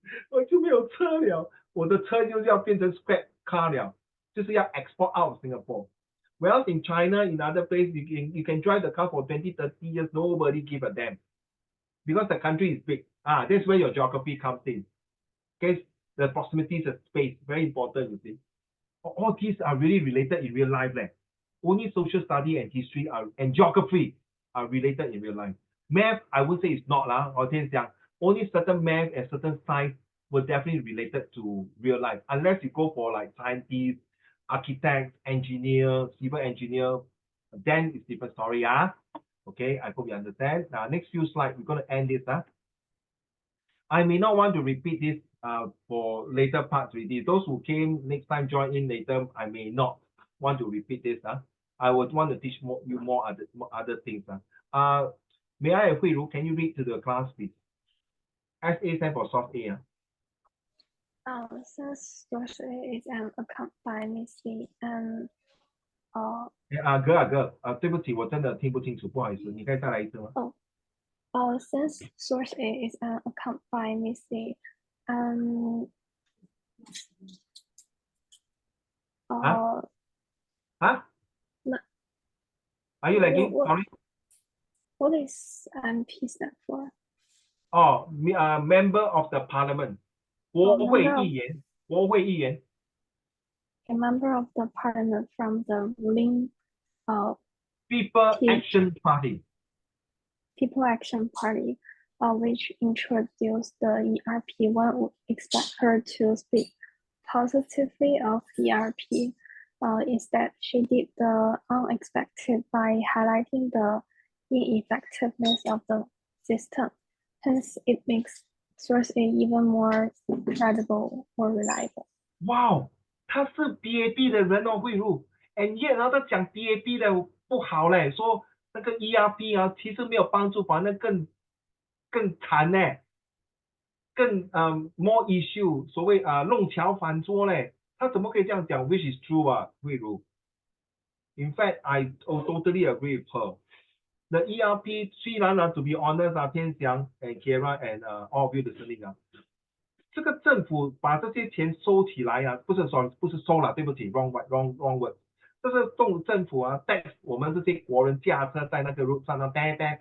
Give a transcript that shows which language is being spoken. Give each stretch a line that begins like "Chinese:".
Chinese: 我就没有车了，我的车就要变成 scrap car 了，就是要
English: export out of Singapore. Whereas in China, in other places, you can drive the car for 20, 30 years, nobody give a damn. Because the country is big. That's where your geography comes in. Okay, the proximities of space, very important, you see. All these are really related in real life. Only social study and history and geography are related in real life. Math, I would say it's not only certain math and certain science were definitely related to real life. Unless you go for like scientists, architects, engineers, civil engineer, then it's different story. Okay, I hope you understand. Now, next few slides, we're going to end this. I may not want to repeat this for later parts already. Those who came next time join in later, I may not want to repeat this. I would want to teach you more other things. May I have Hui Ru, can you read to the class, please? SA stands for source A. Since source A is an account by Missy and
Chinese: 哥，对不起，我真的听不清楚，不好意思，你可以再来一次吗？
English: Since source A is an account by Missy and Are you lagging? Sorry. What is MP stand for? Member of the parliament.
Chinese: 国会议员.
English: A member of the parliament from the ruling People Action Party. People Action Party, which introduced the ERP. One would expect her to speak positively of ERP. Instead, she did the unexpected by highlighting the ineffectiveness of the system. Hence, it makes source A even more credible or reliable.
Chinese: Wow, 他是 BAP 的人哦，慧茹 ，
English: and yet
Chinese: 他讲 BAP 的不不好嘞，说那个 ERP 啊，其实没有帮助，反而更惨呢，更more issue，所谓弄巧反拙嘞，他怎么可以这样讲 ？
English: Which is true
Chinese: 啊，慧茹。
English: In fact, I totally agree with her. The ERP
Chinese: 虽然呢，
English: to be honest
Chinese: 啊，天祥 and Kira and all of you listening 啊，这个政府把这些钱收起来啊，不是收了，对不起 ，
English: wrong word，
Chinese: 这是政府啊 tax 我们这些国人驾车在那个路上呢 bang